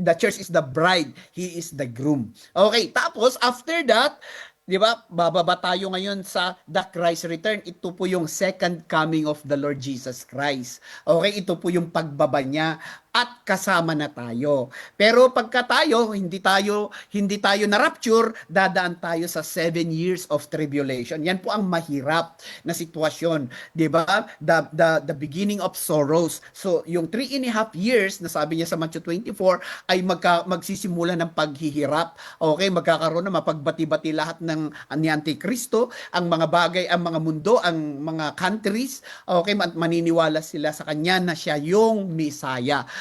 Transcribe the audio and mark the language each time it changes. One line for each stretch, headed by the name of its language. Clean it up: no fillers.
English: The church is the bride, He is the groom. Okay, tapos after that, di ba, bababa tayo ngayon sa the Christ return.
Filipino: Ito po yung second coming of the Lord Jesus Christ. Okay, ito po yung pagbaba niya at kasama na tayo. Pero pagka hindi tayo na rapture, dadaan tayo sa 7 years of tribulation. Yan po ang mahirap na sitwasyon, 'di ba?
English: The beginning of sorrows.
Filipino: So, yung 3.5 years na sabi niya sa Matthew 24 ay magsisimula ng paghihirap. Okay, magkakaroon na mapagbati-bati lahat ng ni Antikristo, ang mga bagay, ang mga mundo, ang mga countries, okay, maniniwala sila sa kanya na siya yung Messiah.